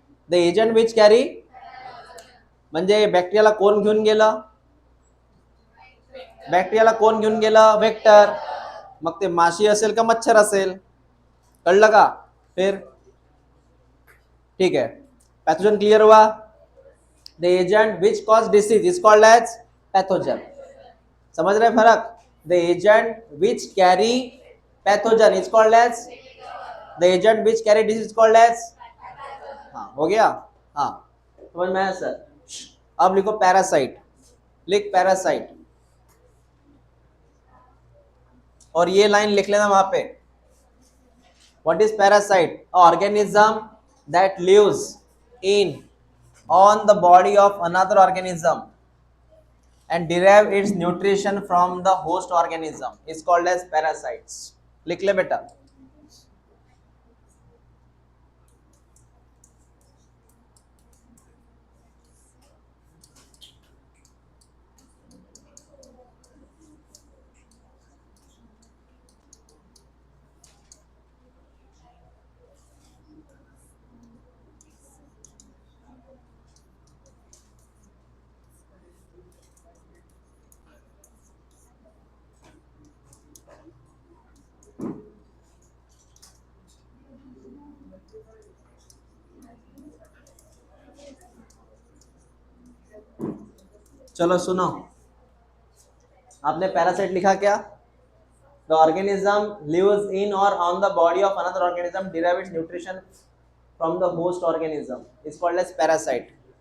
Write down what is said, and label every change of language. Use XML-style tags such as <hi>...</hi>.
<en>the agent which carry</en> <mr>म्हणजे बॅक्टेरियाला कोण घेऊन गेलं? बॅक्टेरियाला कोण घेऊन गेलं? वेक्टर. मग ते माशी असेल का मच्छर असेल? कळलं का?</mr> <hi>फिर ठीक है, पैथोजन क्लियर हुआ.</hi> <en>The agent which cause disease is called as pathogen.</en> <hi>समझ रहे फर्क?</hi> <en>The agent which carry pathogen is called as. The agent which carry disease called as.</en> <hi>हाँ हो गया. हाँ समझ में आया सर? अब लिखो पैरासाइट. लिख पैरासाइट. और ये लाइन लिख लेना वहां पे.</hi> <en>What is parasite? Organism that lives in on the body of another organism and derive its nutrition from the host organism is called as parasites.</en> <hi>लिख ले बेटा. चलो सुनो, आपने पैरासाइट लिखा क्या?</hi> <en>The organism lives in or on the body of another organism, derives nutrition from the host organism, is called as parasite.</en>